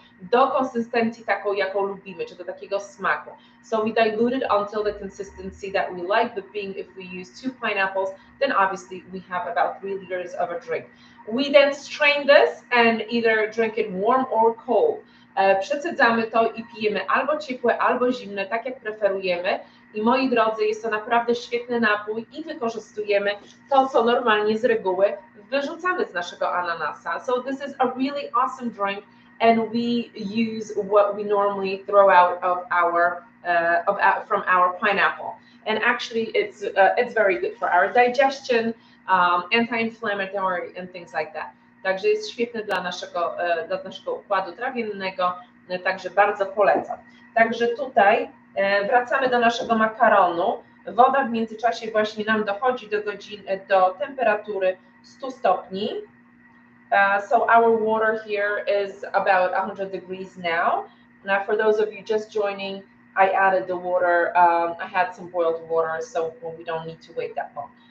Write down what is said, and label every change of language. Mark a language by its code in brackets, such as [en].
[pl] do konsystencji taką, jaką lubimy, czy do takiego smaku. [en] So we dilute it until the consistency that we like, but being if we use 2 pineapples, then obviously we have about 3 liters of a drink. We then strain this and either drink it warm or cold. [pl] Przecedzamy to i pijemy albo ciepłe, albo zimne, tak jak preferujemy. I moi drodzy, jest to naprawdę świetny napój i wykorzystujemy to, co normalnie z reguły wyrzucamy z naszego ananasa. [en] So this is a really awesome drink and we use what we normally throw out of our from our pineapple. And actually it's very good for our digestion, anti-inflammatory and things like that. [pl] Także jest świetny dla naszego układu trawiennego, także bardzo polecam. Także tutaj wracamy do naszego makaronu. Woda w międzyczasie właśnie nam dochodzi do temperatury 100 stopni. [en] So our water here is about 100 degrees now. Now for those of you just joining, I added the water. I had some boiled water, so we don't need to wait that long.